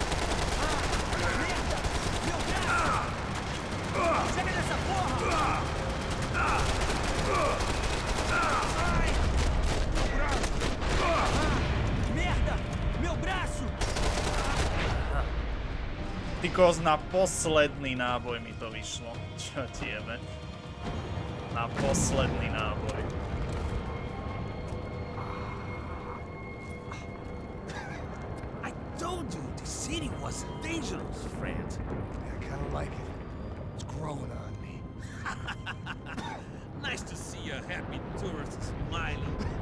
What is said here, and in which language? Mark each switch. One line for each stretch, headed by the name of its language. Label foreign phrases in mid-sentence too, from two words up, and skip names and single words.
Portuguese: Chega nessa porra! Merda! Meu braço!
Slovak: Ty kos, na posledný náboj mi to vyšlo. Čo tiebe? Na posledný náboj.
English: City was dangerous, friend. I kinda like it. It's growing on me. Nice to see a happy tourist smiling.